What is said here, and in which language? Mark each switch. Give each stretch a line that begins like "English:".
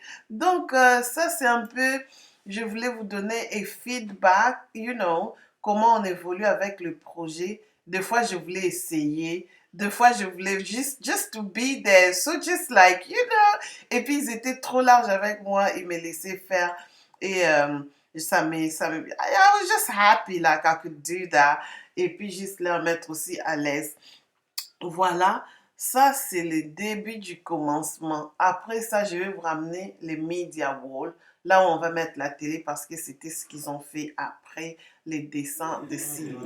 French: Donc, ça, c'est un peu, je voulais vous donner un feedback, comment on évolue avec le projet. Des fois, je voulais essayer. Des fois, je voulais
English: just to be there. So, just like,
French: Et puis, ils étaient trop larges avec moi. Ils me laissaient faire. Et ça me,
English: I was just happy, like, I could do that.
French: Et puis, juste leur mettre aussi à l'aise. Voilà, ça c'est le début du commencement. Après ça, je vais vous ramener les media wall. Là où on va mettre la télé parce que c'était ce qu'ils ont fait après les dessins de Sylvie.